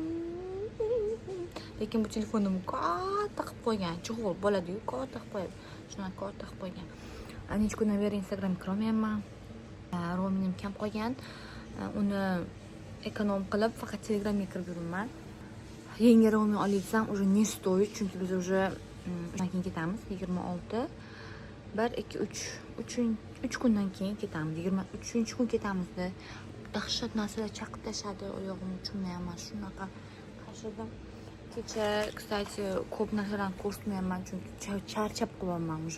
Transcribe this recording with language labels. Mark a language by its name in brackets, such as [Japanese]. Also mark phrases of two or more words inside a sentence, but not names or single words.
[Uzbek] Lekin bu telefonim katta qilib qo'ygan. Chexol bo'ladi-yu, katta qilib qo'yadi. Shuni katta qilib qo'ygan. Necha kundan beri Instagramga kirolmayapman. Ro'minim kam qolgan. Uni ekonom qilib faqat Telegramga kirib yuraman. Yangi ro'mi olsam [Russian] уже не стоит, [Uzbek] chunki biz уже keyin ketamiz 26. 1 2 3 kundan keyin ketamiz. 23-kun ketamizda. Dahshat narsalar chaqib tashadi, oyog'im uchmayapman, shunaqa qashirdim. Kecha, kстати, ko'p narsalarni ko'rsatmayapman, chunki charchab qolganman уже.